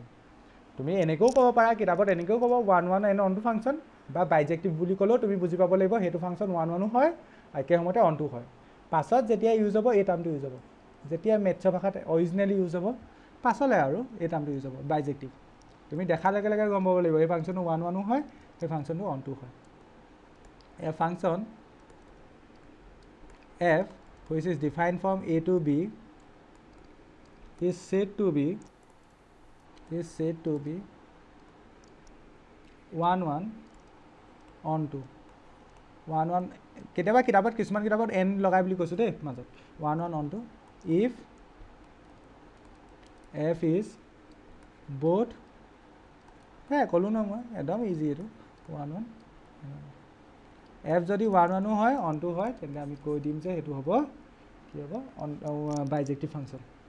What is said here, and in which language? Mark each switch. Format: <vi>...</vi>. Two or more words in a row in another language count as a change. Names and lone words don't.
<as>তুমি এনেকৈও ক'ব পাৰা, কিতাপত এনেকৈও ক'ব 1 1 এন</as> <en>onto function,</en> <as>বা বাইজেক্টিভ বুলি ক'লেও তুমি বুজি পাব লাগিব সেইটো ফাংচন 1 1ও হয় একে সময়তে অনটো হয়। পাছত যেতিয়া ইউজ হ'ব এই</as> <en>termটো use</en> <as>হ'ব, যেতিয়া মেথছৰ ভাষাত</as> <en>originally use</en> <as>হ'ব পাছলৈ আৰু এই</as> <en>termটো use</en> <as>হ'ব বাইজেক্টিভ। তুমি দেখাৰ লগে লগে গম পাব লাগিব এই ফাংচনটো 1 1ও হয়, সেই ফাংচনটো অনটো হয়।</as> <en>A function f which is defined from a to b is said to be 1 1 onto 1 1</en> <as>কেতিয়াবা কিতাপত কিছুমান কিতাপত n লগাই বুলি কৈছোঁ দেই মাজত</as> <en>1 1 onto if f is both</en> <as>ক'লোঁ ন মই একদম ইজি এইটো 1 1 f যদি 1 1ও হয় অনটো হয় তেন্তে আমি কৈ দিম যে সেইটো হ'ব কি হ'ব</as> <en>bijective function.</en>